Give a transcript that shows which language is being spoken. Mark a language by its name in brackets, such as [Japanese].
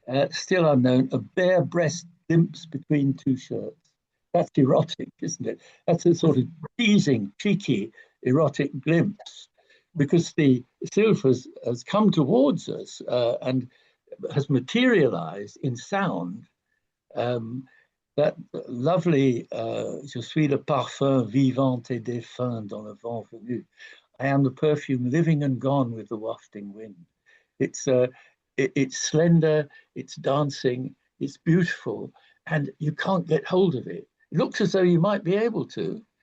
[English] Still unknown, a bare breast glimpse between two shirts. That's erotic, isn't it? That's a sort of teasing, cheeky, erotic glimpse, because the sylph has come towards us and has materialized in sound. That lovely [French] Je suis le parfum vivant et défunt dans le vent venu. [English] I am the perfume living and gone with the wafting wind. It's slender, it's dancing, it's beautiful, and you can't get hold of it. It looks as though you might be able to.